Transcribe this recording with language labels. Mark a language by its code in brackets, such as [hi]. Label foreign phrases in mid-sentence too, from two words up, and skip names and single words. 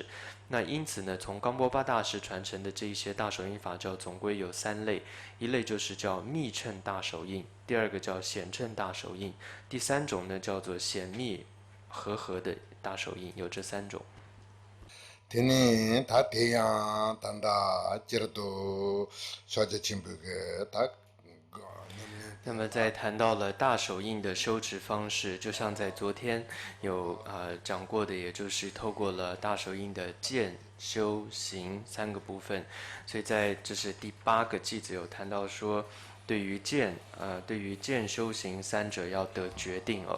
[zh] 那因此呢，从冈波巴大师传承的这一些大手印法教，总归有三类，一类就是叫密称大手印，第二个叫显称大手印，第三种呢叫做显密合的大手印，有这三种。 tene ta te ya tanda jirdo shaja chimbu ge ta 那么在谈到了大手印的修持方式，就像在昨天有讲过的，也就是透过了大手印的见、修、行三个部分。所以这是第8个偈子有谈到说，对于见修行三者要得决定哦。